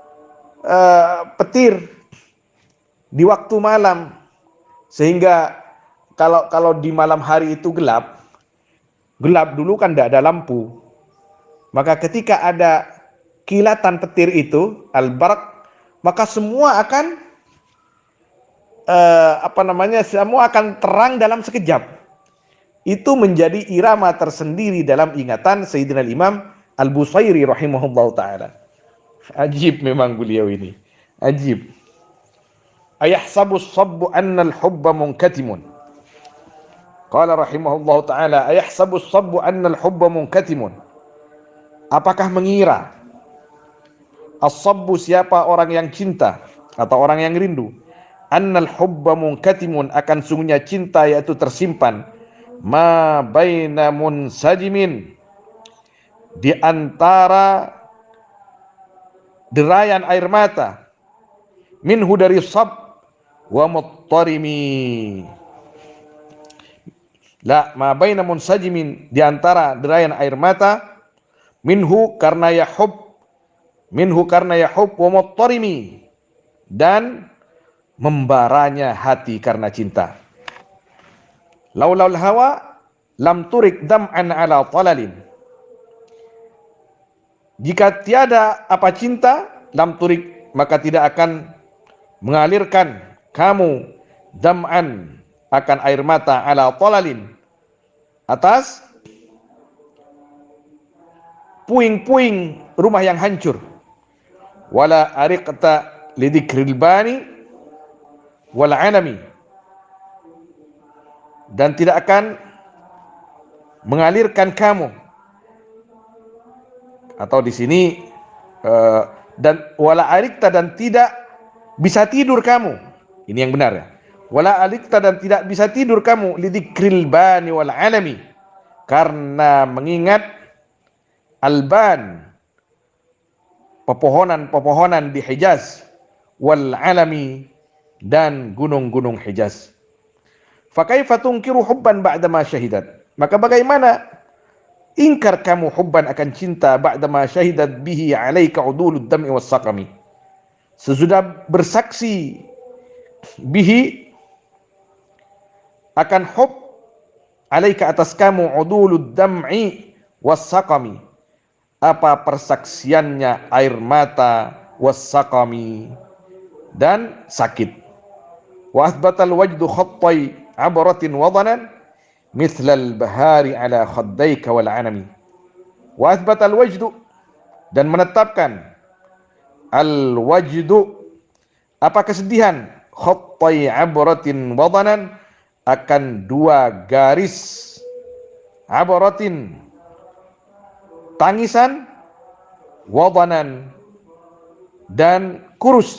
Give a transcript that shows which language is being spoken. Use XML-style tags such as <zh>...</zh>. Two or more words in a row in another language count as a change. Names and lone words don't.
<id>petir di waktu malam, sehingga kalau di malam hari itu gelap dulu kan tidak ada lampu, maka ketika ada kilatan petir itu al-barq, maka semua akan semua akan terang dalam sekejap. Itu menjadi irama tersendiri dalam ingatan Sayyidina Imam Al-Busairi</id> <ar>رحمه الله تعالى.</ar> <id>Ajib memang beliau ini, ajib.</id> <ar>أيحسب الصب أن الحب منكتم. قال رحمه الله تعالى، أيحسب الصب أن الحب منكتم.</ar> <id>Apakah mengira as-sabbu, siapa orang yang cinta atau orang yang rindu,</id> <ar>أن الحب منكتم,</ar> <id>akan sungguhnya cinta yaitu tersimpan,</id> <ar>ما بين منسجم,</ar> <id>di antara derayan air mata, minhu dari sab,</id> <ar>ومضطرم, لا ما بين منسجم,</ar> <id>di antara derayan air mata, minhu karena yahub,</id> <ar>ومضطرم,</ar> <id>dan membaranya hati karena cinta.</id> <ar>لولا الهوى لم ترق دمعا على طلل.</ar> <id>Jika tiada apa cinta,</id> <ar>لم ترق,</ar> <id>maka tidak akan mengalirkan kamu dam'an, akan air mata,</id> <ar>على طلل,</ar> <id>atas puing-puing rumah yang hancur.</id> <ar>ولا أرقت لذكر البان والعلم,</ar> <id>dan tidak akan mengalirkan kamu, atau di sini dan</id> <ar>ولا أرقت,</ar> <id>dan tidak bisa tidur kamu. Ini yang benar ya.</id> <ar>ولا أرقت,</ar> <id>dan tidak bisa tidur kamu,</id> <ar>لذكر البان والعلم,</ar> <id>karena mengingat alban, pepohonan-pepohonan di Hijaz,</id> <ar>والعلم,</ar> <id>dan gunung-gunung Hijaz.</id> <ar>فكيف تنكر حبا بعدما شهدت,</ar> <id>maka bagaimana ingkar kamu hubban, akan cinta,</id> <ar>بعدما شهدت به عليك عدول الدمع والسقم,</ar> <id>sesudah bersaksi bihi, akan hub, alaika, atas kamu,</id> <ar>عدول الدمع والسقم,</ar> <id>apa persaksiannya air mata,</id> <ar>والسقم,</ar> <id>dan sakit.</id> <ar>وأثبت الوجد خطي عبرة وضنى مثل البهار على خديك والعنم. وأثبت الوجد,</ar> <id>dan menetapkan al wajdu, apa kesedihan,</id> <ar>خطي عبرة وضنى,</ar> <id>akan dua garis, abaratin tangisan, wadanan dan kurus.</id>